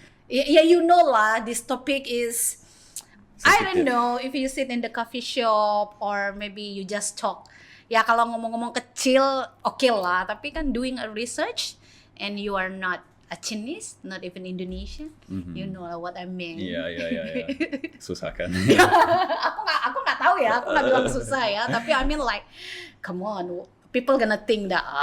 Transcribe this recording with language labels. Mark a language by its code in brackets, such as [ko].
[en] Ya, you know lah, this topic is, I don't know if you sit in the coffee shop or maybe you just talk. [id] Ya kalau ngomong-ngomong kecil, oke lah. Tapi kan [en] doing a research and you are not a Chinese, not even Indonesian, you know what I mean. [id] Iya. Susah kan? aku nggak tahu ya, aku nggak bilang susah ya. Tapi [en] I mean like, come on, people gonna think that